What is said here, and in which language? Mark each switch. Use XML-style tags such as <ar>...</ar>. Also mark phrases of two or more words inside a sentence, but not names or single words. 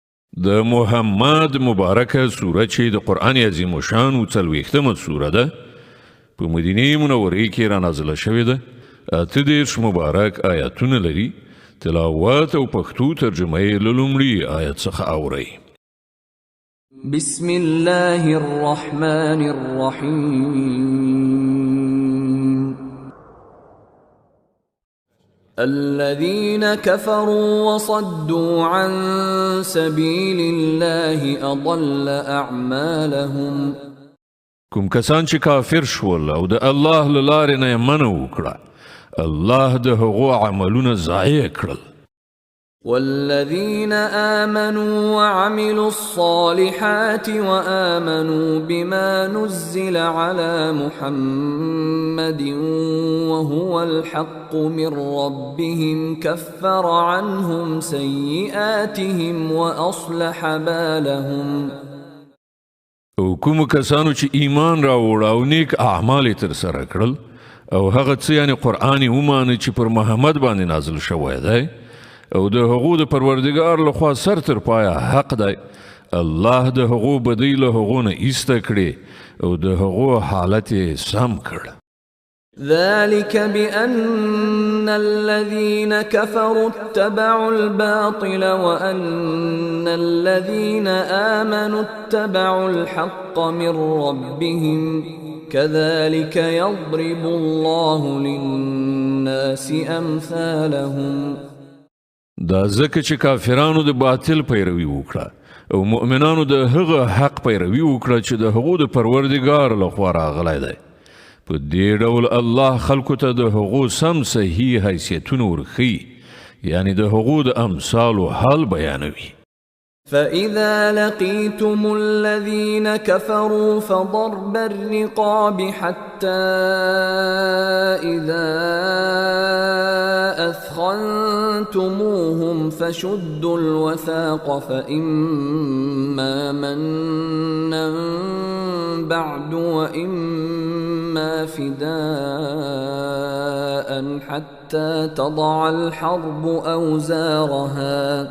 <ps>د محمد مبارکه سوره چې د قرآن عظیم شان او 40مه سوره ده په مدینه منوره کې را نازله شوې ده. 38 مبارک آیاتونه لري. تلاوت او پښتو ترجمه یې له لومړي آیت څخه اورئ.</ps> <ar>بسم الله الرحمن الرحيم. الذين كفروا وصدوا عن سبيل الله أضل أعمالهم.</ar> <ps>کوم کسان چې کافر شول او د الله له لارې نه یې منع وکړه، الله د هغو عملونه ضایع کړل.</ps> <ar>والذين آمنوا وعملوا الصالحات وآمنوا بما نزل على محمد وهو الحق من ربهم كفر عنهم سيئاتهم وأصلح بالهم.</ar> <ps>او کوم کسانو چې ایمان راوړ او نیک اعمال تر سره کړل او هغه څه یعنی قرآن ومانه چې پر محمد باندې نازل شوی دی او د هغو د پروردگار لخوا سر تر پایه حق دی، الله د هغو بدی له هغو نه ایسته کړي او د هغو حالت یې سم کړ.</ps> <ar>ذلك بأن الذين كفروا اتبعوا الباطل وأن الذين آمنوا اتبعوا الحق من ربهم كذلك يضرب الله للناس أمثالهم.</ar> <ps>دا ځکه چې کافرانو د باطل پیروي وکړه او مؤمنانو د هغه حق پیروي وکړه چې د هغو د پروردګار لخوا راغلی دی. په دې ډول الله خلکو ته د هغو سم صحیح حیثیتونه ورښیي، یعنی د هغو د امثالو حال بیانوي.</ps> <ar>فإذا لقيتم الذين كفروا فضرب الرقاب حتى إذا أثخنتموهم فشدوا الوثاق فإما منا بعد وإما فداء حتى تضع الحرب أوزارها.</ar>